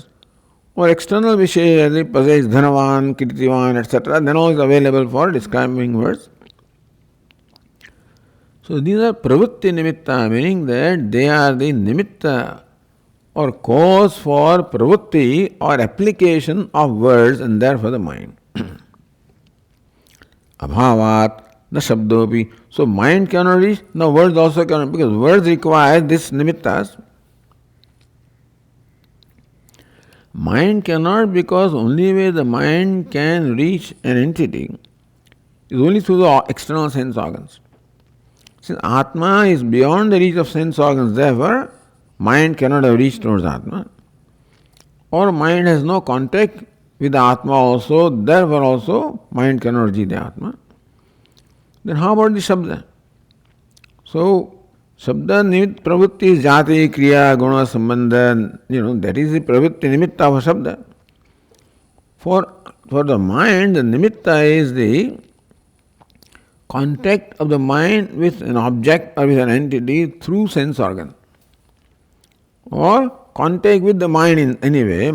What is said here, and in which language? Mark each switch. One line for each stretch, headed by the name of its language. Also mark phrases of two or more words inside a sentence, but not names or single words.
English: Or external vishesha, they possess
Sanskrit: dhanavan, kirtivan,
English: etc., then all is available for describing words. So these are
Sanskrit: pravritti nimitta,
English: meaning that they are the nimitta or cause for pravritti or application of words and therefore the mind.
Sanskrit: Abhavat, na shabdopi.
English: So mind cannot reach, no words also cannot, because words require this nimittas. Mind cannot, because only way the mind can reach an entity is only through the external sense organs. Since Atma is beyond the reach of sense organs, therefore mind cannot have reached towards Atma. Or mind has no contact with the Atma also, therefore also mind cannot reach the Atma. Then how about the Shabda?
Sanskrit: So Shabda nimit pravritti is jati, kriya, guna, sambandha,
English: that is the
Sanskrit: pravritti nimitta
English: of a Shabda. For the mind, the nimitta is the contact of the mind with an object or with an entity through sense organ. Or contact with the mind in any way.